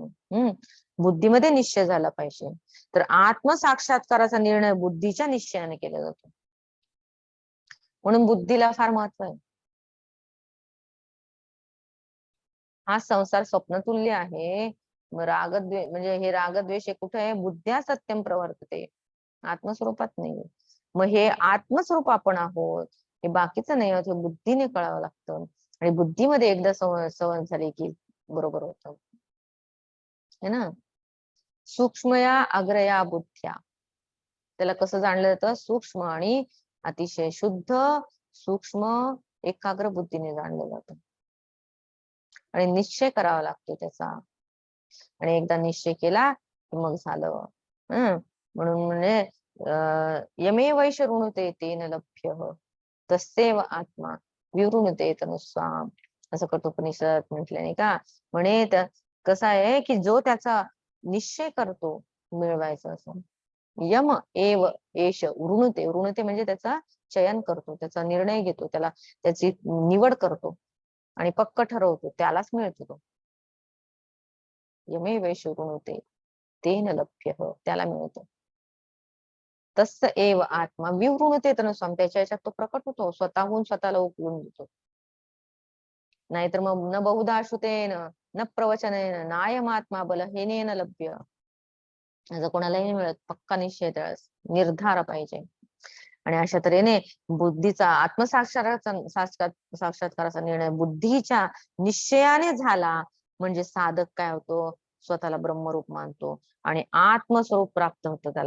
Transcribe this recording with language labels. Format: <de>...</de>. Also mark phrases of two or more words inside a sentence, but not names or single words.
<mr>बुद्धीमध्ये निश्चय झाला पाहिजे. तर आत्मसाक्षात्काराचा निर्णय बुद्धीच्या निश्चयाने केला जातो. म्हणून बुद्धीला फार महत्व आहे. हा संसार स्वप्नतुल्य आहे. रागद्वेष म्हणजे हे रागद्वेष कुठे आहे?</mr> <sa>बुद्ध्या सत्यम प्रवर्तते,</sa> <mr>आत्मस्वरूपात नाही. मग हे आत्मस्वरूप आपण आहोत, हे बाकीचं नाही आहोत, हे बुद्धीने कळावं लागतं. आणि बुद्धीमध्ये एकदा संवाद झाले की बरोबर होतं,</mr> <hi>है ना.</hi> <sa>सूक्ष्मया अग्रया बुद्ध्या,</sa> <mr>त्याला कसं जाणलं जातं? सूक्ष्म आणि अतिशय शुद्ध सूक्ष्म एकाग्र बुद्धीने जाणलं जातं. आणि निश्चय करावा लागतो त्याचा. आणि एकदा निश्चय केला की मग झालं. म्हणून म्हणजे</mr> <sa>यमे वैश ऋणुते तेन लभ्य तस्यैव आत्मा विवृणुते तनुस्वाम,</sa> <mr>असं कठोपनिषद म्हटलं नाही का. म्हणे कसं आहे की जो त्याचा निश्चय करतो मिळवायचं असं,</mr> <sa>यम एव एष वृणुते,</sa> <mr>वृणुते म्हणजे त्याचा चयन करतो, त्याचा निर्णय घेतो, त्याला त्याची निवड करतो आणि पक्क ठरवतो, त्यालाच मिळतो तो.</mr> <sa>यमे वैश ऋणुते तेन लभ्य,</sa> <mr>त्याला मिळतो.</mr> <sa>तस एव आत्मा विवृणुते तनुस्वाम,</sa> <mr>त्याच्या याच्यात तो प्रकट होतो, स्वतःहून स्वतःला उकळून देतो. नाहीतर मग</mr> <sa>न बहुधा श्रुतेन न प्रवचनेन नायमात्मा बलहीनेन लभ्य,</sa> <mr>असं कोणालाही मिळत. पक्का निश्चय त्यावेळेस निर्धार पाहिजे. आणि अशा तऱ्हेने बुद्धीचा साक्षात्काराचा निर्णय बुद्धीच्या निश्चयाने झाला म्हणजे साधक काय होतो? स्वतःला ब्रह्मरूप मानतो आणि आत्मस्वरूप प्राप्त होतं त्याला.</mr>